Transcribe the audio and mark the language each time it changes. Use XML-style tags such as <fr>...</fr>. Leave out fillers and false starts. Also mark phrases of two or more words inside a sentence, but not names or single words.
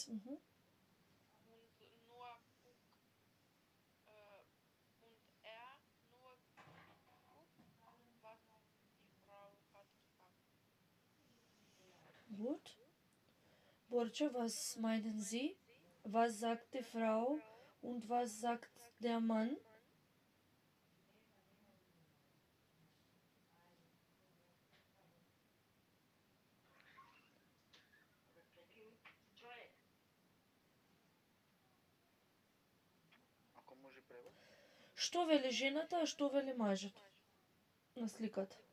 <de>und nur und er nur guckt, was die Frau hat gesagt. Gut. Burcu, was meinen Sie? Was sagt die Frau und was sagt der Mann?</de> <mk>Ако може превод? Што вели жената, а што вели мажот на сликата?</mk>